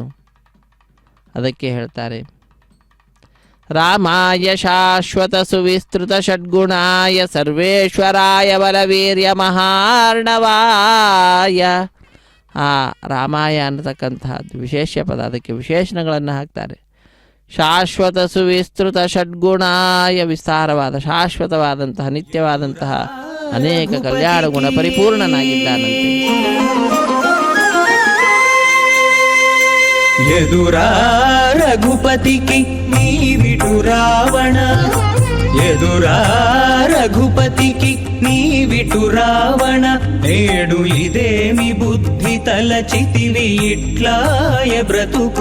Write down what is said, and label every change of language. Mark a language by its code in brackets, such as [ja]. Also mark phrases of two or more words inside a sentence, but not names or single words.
[kn] ಅದಕ್ಕೆ ಹೇಳ್ತಾರೆ, [sa] रामाय शाश्वत सुविस्तृत षड्गुणाय सर्वेश्वराय बलवीर्य महार्णवाय. [kn] ಆ ರಾಮಾಯ ಅನ್ನತಕ್ಕಂತಹದ್ದು ವಿಶೇಷ ಪದ, ಅದಕ್ಕೆ ವಿಶೇಷಣಗಳನ್ನು ಹಾಕ್ತಾರೆ. [sa] शाश्वत सुविस्तृत षड्गुणाय, [kn] ವಿಸ್ತಾರವಾದ ಶಾಶ್ವತವಾದಂತಹ ನಿತ್ಯವಾದಂತಹ ಅನೇಕ ಕಲ್ಯಾಣ ಗುಣ ಪರಿಪೂರ್ಣನಾಗಿದ್ದಾನಂತೆ. [te] ఎదురా రఘుపతికి నీవిటు రావణ, ఎదురా రఘుపతికి నీవిటు రావణ. నేడు ఇదేమి బుద్ధి తలచితివి ఇట్లాయ బ్రతుకు.